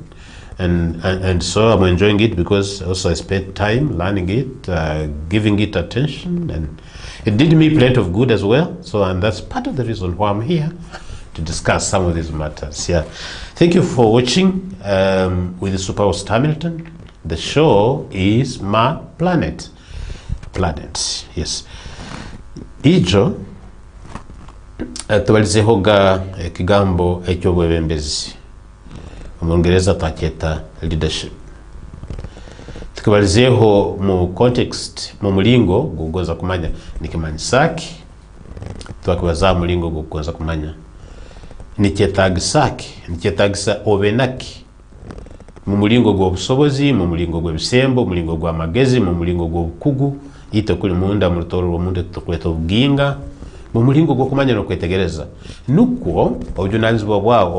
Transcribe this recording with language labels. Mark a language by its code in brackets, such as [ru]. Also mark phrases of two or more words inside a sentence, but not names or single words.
[en] And so I'm enjoying it because also I spent time learning it, giving it attention, and it did me plenty of good as well. So, and that's part of the reason why I'm here to discuss some of these matters. Yeah, thank you for watching with the SUPERHOST Hamilton. The show is my Plannet. Yes. [ttj] Ijo tubalizehoga ekigambo eky'obwebembezi. Omungereza twakyeta leadership. tukibalizeho mu context mu mulingo gugoza kumanya nikimanyisaki twakibaza mulingo gugoza kumanya nikyetagisa obenaki mu mulingo gw'obusobozi mu mulingo gw'ebisembo mu mulingo gw'amagezi mu mulingo gw'obukugu ite kuli munda mu rutoro rw'omuntu tukweta obuginga mu mulingo gw'okumanya n'okwetegereza nukwo obujunanizibwa bwawo